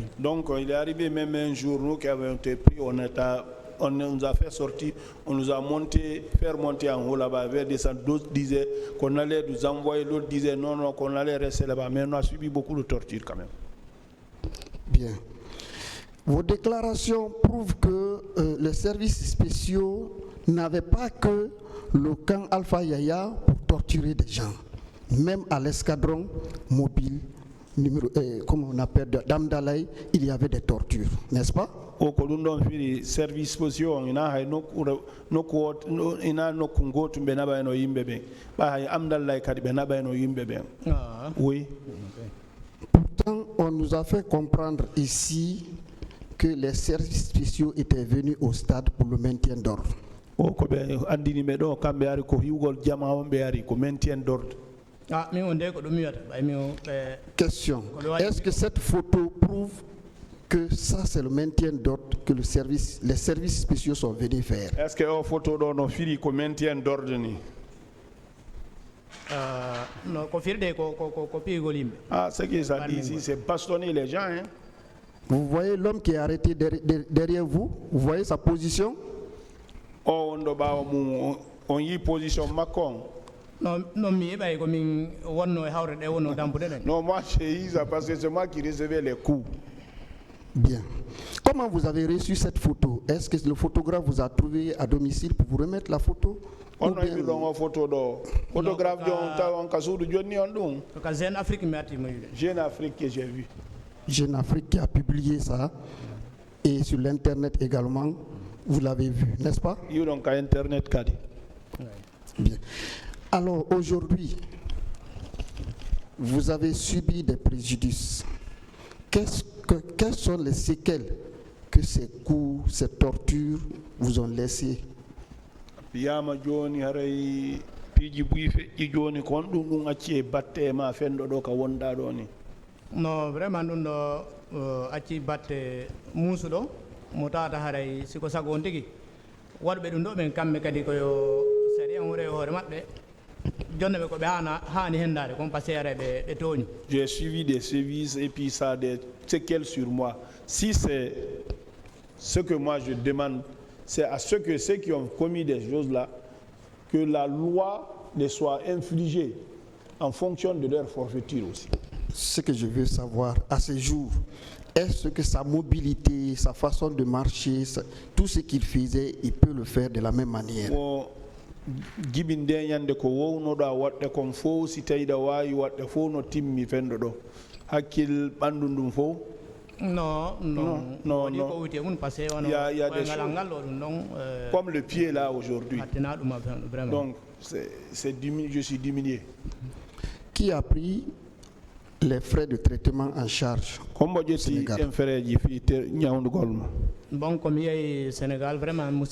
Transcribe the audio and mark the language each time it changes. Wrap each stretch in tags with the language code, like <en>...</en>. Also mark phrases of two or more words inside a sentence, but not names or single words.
<fr>Donc il est arrivé même un jour, nous qui avons été pris, on nous a fait sortir, on nous a fait monter en haut là-bas, vers descendre. D'autres disaient qu'on allait nous envoyer, l'autre disait non, qu'on allait rester là-bas. Mais on a subi beaucoup de torture quand même. Bien. Vos déclarations prouvent que les services spéciaux n'avaient pas que le camp Alpha Yaya pour torturer des gens. Même à l'escadron mobile, comme on appelle d'Amdalaï, il y avait des tortures, n'est-ce pas?</fr> <ff>O ko ɗum ɗon firi</ff> <fr>service spéciaux</fr> <ff>ina hay ina nokku gotum ɓe naɓayno yimɓe ɓen ɓa hay amdallay kadi ɓe naɓayno yimɓe ɓen.</ff> <fr>Oui. Pourtant, on nous a fait comprendre ici que les services spéciaux étaient venus au stade pour le maintien d'ordre.</fr> <ff>O ko ɓe andini ɓe ɗo kamɓe ari ko hiwgol jama on ɓe ari ko</ff> <fr>maintien d'ordre.</fr> <ff>mi on de ko ɗum wiyata ɓay mi o</ff> <fr>Question. Est-ce que cette photo prouve que ça c'est le maintien d'ordre que les services spéciaux sont venus faire? Est-ce que</fr> <ff>o photo ɗo no firi ko</ff> <fr>maintien d'ordre</fr> <ff>ni? no ko firde ko pigol yimɓe.</ff> <fr>Ce que ça dit ici, c'est bastonner les gens. Hein? Vous voyez l'homme qui est arrêté derrière vous? Vous voyez sa position?</fr> <ff>O on ɗo ɓawa mum on yi position makko. Non mi heɓay komin wonno e hawre ɗe wonno dampude ɗen. Non,</ff> <fr>moi j'ai eu ça parce que c'est moi qui recevais les coups. Bien. Comment vous avez reçu cette photo? Est-ce que le photographe vous a trouvé à domicile pour vous remettre la photo? On a eu une photo d'or. Photographe Jeune Afrique Jeune Afrique que j'ai vu. Jeune Afrique qui a publié ça et sur l'internet également, vous l'avez vu, n'est-ce pas? Il y a internet kadi. Bien. Alors aujourd'hui, vous avez subi des préjudices. Quelles sont les séquelles que ces coups, ces tortures vous ont laissées?</fr> <ff>Yama joni haray piji buyi feƴƴi joni kon ɗum ɗum acci e batte e ma fenɗo ɗo ka wonɗa ɗo ni. No vraiment ɗum ɗo acci batte muusuɗo mo tawata haray siko sago on tigi waɗɓe ɗum ɗo ɓen kamɓe kadi koyo sari en wure hoore maɓɓe jonne ɓe ko ɓe hani hendade</ff> <fr>comme par ce que</fr> <ff>haray ɓe tooñi.</ff> <fr>J'ai suivi des sévices et puis ça a des séquelles sur moi. Si c'est ce que moi je demande, c'est à ceux qui ont commis des choses là, que la loi les soit infligée en fonction de leur forfaiture aussi. Ce que je veux savoir à ce jour, est-ce que sa mobilité, sa façon de marcher, tout ce qu'il faisait, il peut le faire de la même manière?</fr> <ff>Gibinde nyande ko wownoɗo a waɗɗe kon fof si tawi ɗa wawi waɗɗe fof no timmi fenɗo ɗo hakkil ɓandu ndum fof.</ff> <fr>Non. Il y a des choses comme le pied là aujourd'hui. Donc je suis diminué. Qui a pris les frais de traitement en charge? Bon, comme il y a Sénégal, vraiment,</fr>